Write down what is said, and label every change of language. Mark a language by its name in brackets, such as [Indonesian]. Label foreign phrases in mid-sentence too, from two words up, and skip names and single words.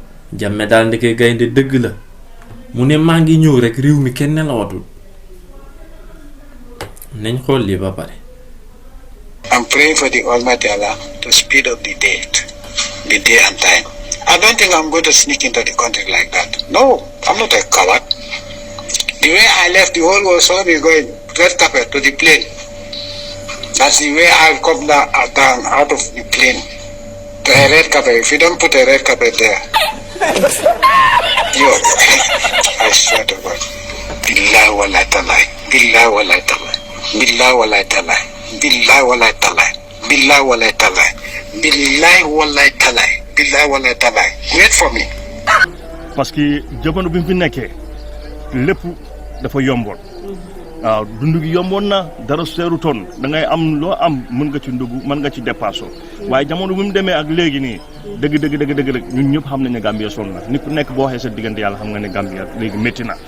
[Wolof] Jammeh daal ndeke gaynde dëgg la mu ne maa ngi ñëw rek réew mi kenn nelawatul nañ xool lii ba pare. [English] I'm praying for the Almighty Allah to speed up the day and time. I don't think I'm going to sneak into the country like that. No, I'm not a coward. The way I left, the whole world saw me going red carpet to the plane. That's the way I'll come down out of the plane to a red carpet. If you don't put a red carpet there, I swear to God. [Arabic] بالله والله تالله. بالله والله تالله. بالله والله تالله. بالله والله تالله. بالله والله تالله. بالله والله تالله. بالله والله تالله. [English] Wait for me. [French] Parce que [Wolof] jamono bi mu fi nekkee lépp dafa yomboon waaw dund gi yomboon na dara seerutoon da ngay am loo am mën nga ci ndugg mën nga ci dépassé waaye jamono bi mu demee ak léegi nii dëgg ñun ñëpp xam nañ ne Gambia sonn na nit ku nekk boo waxee sa diggante yàlla xam nga ne Gambia léegi métti na.